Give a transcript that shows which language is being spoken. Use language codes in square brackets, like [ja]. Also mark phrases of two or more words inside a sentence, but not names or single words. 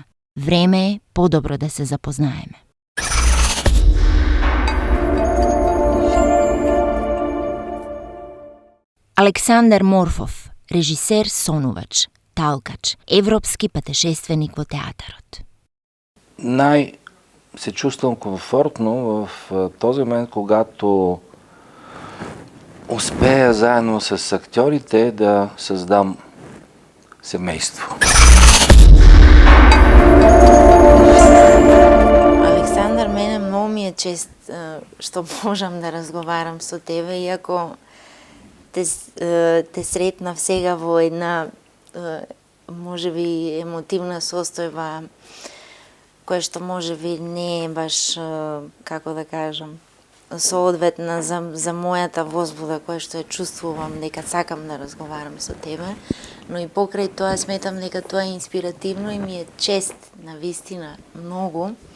[mk] Време е подобро да се запознаеме. Александар Морфов, режисер, сонувач, талкач, европски патешественик во театарот. [bg] Се чувствам комфортно в този момент, когато успея заедно с актьорите да създам семейство. [mk] Александар, мене много ми е чест што можам да разговарам со тебе, иако те сретнав сега во една можеби емотивна состојба, која што можеби не е баш, како да кажам, соодветна за мојата возбуда која што ја чувствувам дека сакам да разговарам со тебе, но и покрај тоа сметам дека тоа е инспиративно и ми е чест на вистина многу.